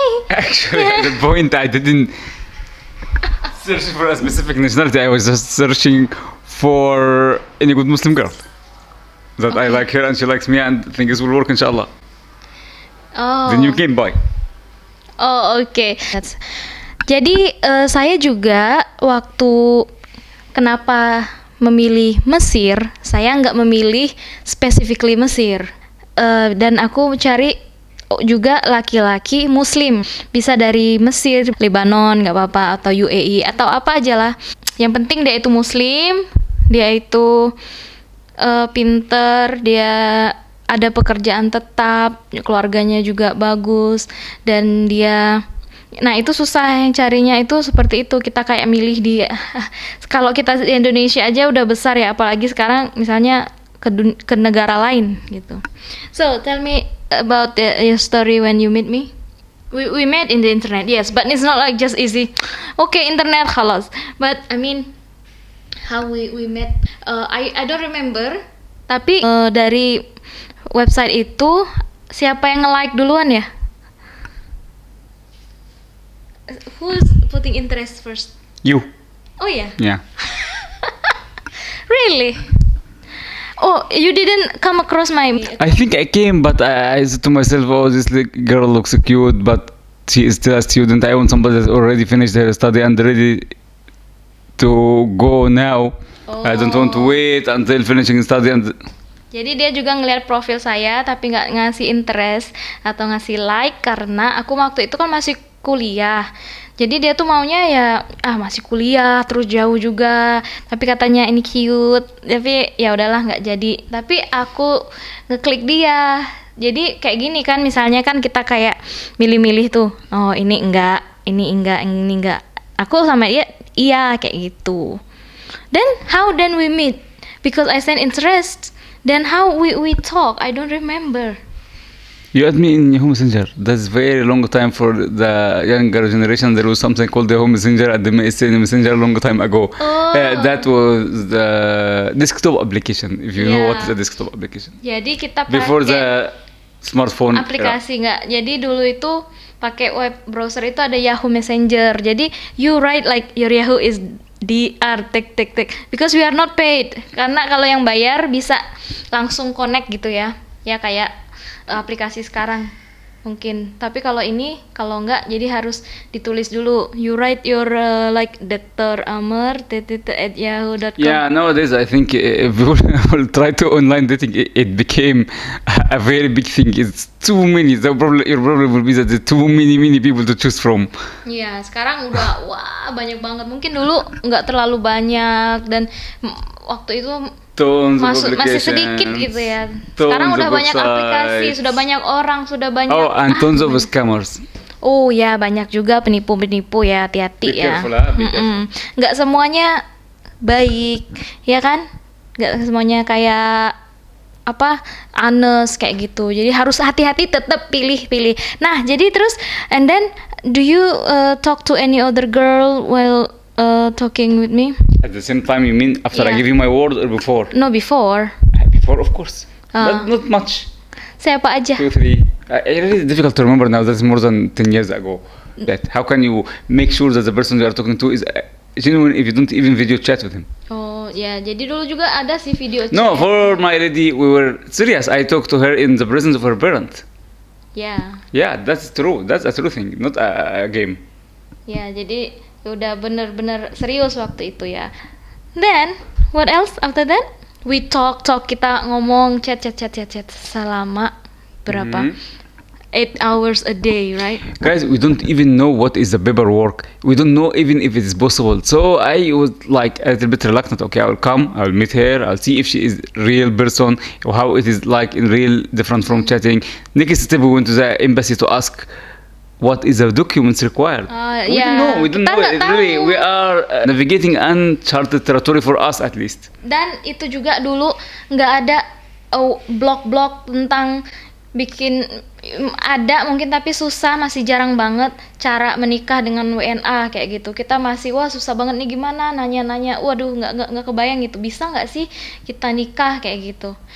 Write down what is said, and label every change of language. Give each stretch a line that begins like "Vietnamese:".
English: actually at the point I didn't search for a specific nationality. I was just searching for any good Muslim girl that I like her and she likes me and things will work inshallah. Oh. Then you came by.
Indonesian: Oh oke. Jadi saya juga waktu kenapa memilih Mesir, saya nggak memilih specifically Mesir, dan aku cari juga laki-laki Muslim, bisa dari Mesir, Lebanon nggak apa-apa, atau UAE atau apa aja lah. Yang penting dia itu Muslim, dia itu pinter, dia ada pekerjaan tetap, keluarganya juga bagus, dan dia, nah itu susah yang carinya itu seperti itu. Kita kayak milih dia. Kalau kita di Indonesia aja udah besar ya, apalagi sekarang misalnya ke negara lain gitu.
English: So tell me about your story when you meet me. We met in the internet, yes, but it's not like just easy. Okay, internet khalas. But I mean, how we met? I don't remember.
Indonesian: Tapi dari website itu siapa yang nge-like duluan ya?
English: Who's putting interest first? You. Oh yeah. Yeah. Really? Oh, you didn't come across my... I think I came, but I said to myself, oh, this girl looks cute, but she is still a student. I want somebody that already finished her study and ready to go now. Oh. I don't want to wait until finishing study. And
Indonesian: Jadi dia juga ngeliat profil saya tapi nggak ngasih interest atau ngasih like karena aku waktu itu kan masih kuliah. Jadi dia tuh maunya ya masih kuliah terus jauh juga, tapi katanya ini cute, tapi ya udahlah nggak jadi. Tapi aku ngeklik dia. Jadi kayak gini kan, misalnya kan kita kayak milih-milih tuh, oh ini enggak, ini enggak, ini enggak. Aku sama dia iya kayak gitu.
English: Then how then we meet? Because I send interest. Then how we talk? I don't remember. you add me in Yahoo Messenger. That's very long time for the younger generation. There was something called Yahoo Messenger at the MSN Messenger a long time ago. Oh. That was the desktop application. If you know what is a desktop application.
Indonesian: Jadi kita pakai
English: Before the smartphone era.
Indonesian: aplikasi nggak. Jadi dulu itu pakai web browser itu ada Yahoo Messenger.
English: Jadi you write like your Yahoo is DR tik tik tik, because we are not paid.
Indonesian: Karena kalau yang bayar bisa langsung connect gitu ya. Ya kayak aplikasi sekarang mungkin. Tapi kalau ini kalau enggak, jadi harus ditulis dulu.
English: You write your like Dr. Amar @yahoo.com. Yeah, nowadays I think if we will try to online dating, it became a very big thing. It's too many. Your problem will be that there are too many people to choose from.
Indonesian: Iya, sekarang udah wah banyak banget. Mungkin dulu nggak terlalu banyak, dan waktu itu masih sedikit gitu ya. Sekarang udah banyak aplikasi, sudah banyak orang, sudah banyak.
English: Oh, and tons of scammers.
Indonesian: Oh ya, banyak juga penipu-penipu ya, hati-hati
English: Be
Indonesian: ya.
English: careful, ah, be
Indonesian: Nggak semuanya baik, ya kan? Nggak semuanya kayak apa honest kayak gitu. Jadi harus hati-hati, tetap pilih-pilih. Nah, jadi terus
English: and then do you talk to any other girl while talking with me? At the same time, you mean after I Yeah. give you my word or before? No, before. Before, of course. Ah. But not much.
Indonesian: Siapa aja?
English: 2, 3. It's really difficult to remember now. That's more than 10 years ago. That how can you make sure that the person you are talking to is genuine if you don't even video chat with him?
Indonesian: Oh ya, jadi dulu juga ada sih video
English: No, for my lady, we were serious. I talked to her in the presence of her parent.
Indonesian: Ya,
English: Yeah, that's true. That's a true thing, not a game.
Indonesian: ya jadi udah bener-bener serius waktu itu ya.
English: Then what else after that? We talk
Indonesian: kita ngomong chat selama berapa? Mhm.
English: 8 hours a day, right? Guys, we don't even know what is the paperwork. We don't know even if it is possible. So I was like a little bit reluctant. Okay, I will come, I will meet her, I'll see if she is real person or how it is like in real, different from chatting. Next step, we went to the embassy to ask what is the documents required. We don't know. We don't
Indonesian: Kita
English: know.
Indonesian: nggak
English: It really,
Indonesian: tahu.
English: we are navigating uncharted territory for us at least.
Indonesian: Dan itu juga dulu nggak ada blog-blog tentang bikin, ada mungkin tapi susah, masih jarang banget cara menikah dengan WNA kayak gitu. Kita masih wah susah banget nih, gimana nanya-nanya, waduh nggak kebayang gitu, bisa nggak sih kita nikah kayak gitu.